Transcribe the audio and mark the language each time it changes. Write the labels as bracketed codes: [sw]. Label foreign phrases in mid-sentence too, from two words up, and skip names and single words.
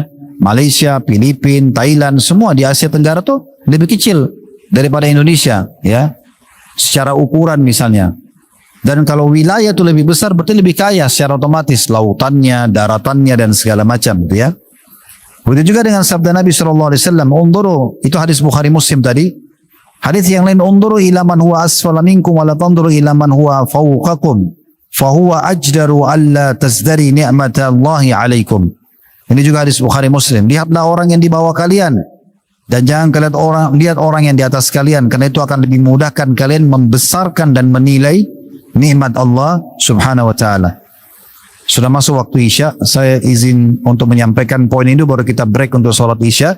[id] Malaysia, Filipina, Thailand, semua di Asia Tenggara tuh lebih kecil daripada Indonesia, ya. Secara ukuran misalnya. Dan kalau wilayah itu lebih besar berarti lebih kaya secara otomatis, lautannya, daratannya dan segala macam, gitu ya. Begitu juga dengan sabda Nabi SAW, "Unduru," itu hadis Bukhari Muslim tadi. Hadis yang lain, [ar] "انظروا إلى من هو أسفل منكم ولا تنظروا إلى من هو فوقكم، فهو أجدر ألا تزدروا نعمة الله عليكم." [id] Ini juga hadis Bukhari Muslim. Lihatlah orang yang di bawah kalian dan jangan kalian lihat orang yang di atas kalian, karena itu akan lebih mudahkan kalian membesarkan dan menilai nikmat Allah [ar] سبحانه وتعالى. [id] Sudah masuk waktu Isya, saya izin untuk menyampaikan poin ini baru kita break untuk sholat Isya.